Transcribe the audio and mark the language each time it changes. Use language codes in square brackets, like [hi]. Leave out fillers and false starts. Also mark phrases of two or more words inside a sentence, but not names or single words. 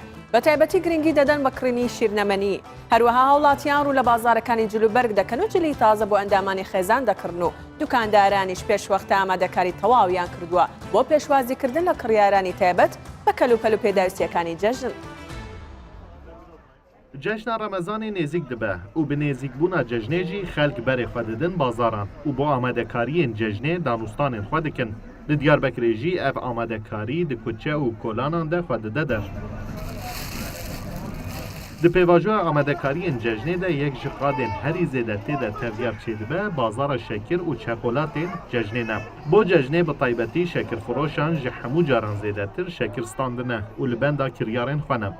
[ckb] بە تایبەتی گرنگی دەدەن بە کڕینی شیرنەمەنی. هەروەها هاوڵاتیان ڕوو لە بازارەکانی جلوبەرگ دەکەن و جلی تازە بۆ ئەندامانی خێزان دەکردن و دوکاندارانیش پێش وەختە ئامادەکاری تەواویان کردووە بۆ پێشوازیکردن لە کڕیارانی تایبەت بە کەلوپەل و پێداویستیەکانی جەژن. [ku] جەژنە ڕەمەزانی نێزیک دەبە و بە نێزیکبوونا جەژنێژی خەلک بەرێ خوا دەدەن بازاران و بۆ ئامادەکاریên جەژنێ دانوستانên xwe dikin. Li Diyarbekirê jî ev amadekarî di kuçe û kolanan de xwe dide der. Di pêvajoya amadekariyên cejnê de yek ji qadên herî zêde têde tevyar çêdibe bazara şekir û çekolatên cejnê ne. Bo cejnê bi taybetî şekirfiroşan ji hemû caran zêdetir şekir standine û li benda kiryarên xwe ne.